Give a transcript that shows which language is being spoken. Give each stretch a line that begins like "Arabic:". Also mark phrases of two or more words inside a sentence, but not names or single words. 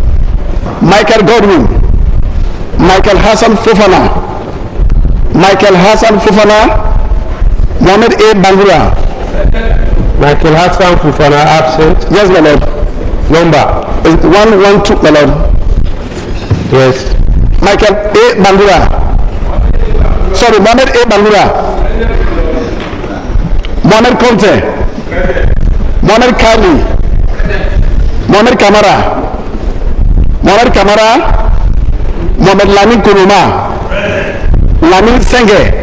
English: Michael Hassan Fofana. Mohamed A. Bangura. Michael Hassan Fofana absent. Yes, my lord. Number is 112, my lord. Yes. Michael A. Bangura. Sorry, Mohamed A. Bangura. Mohamed Conte. Mohamed Kali. Mohamed Kamara. Mohamed Lamin Kuruma. Lamin Senge.